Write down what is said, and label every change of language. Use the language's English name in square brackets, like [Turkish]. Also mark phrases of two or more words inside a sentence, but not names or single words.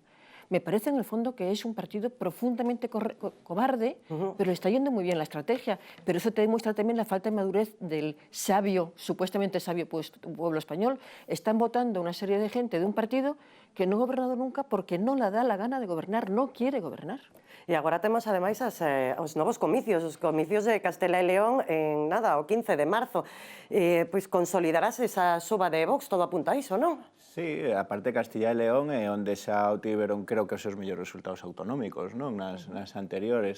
[Spanish] Me parece en el fondo que es un partido profundamente cobarde, pero le está yendo muy bien la estrategia. Pero eso te demuestra también la falta de madurez del sabio, supuestamente sabio pueblo español. Están votando una serie de gente de un partido que no ha gobernado nunca porque no le da la gana de gobernar, no quiere gobernar. [Galician] E agora temos, ademais, os novos comicios, os comicios de Castela e León en nada, o 15 de marzo. Pois consolidarase esa suba de Vox, todo apunta a iso, non? Sí, a parte de Castilla e León é onde xa obtiveron, creo creo que os seus mellores resultados autonómicos, non? Nas anteriores.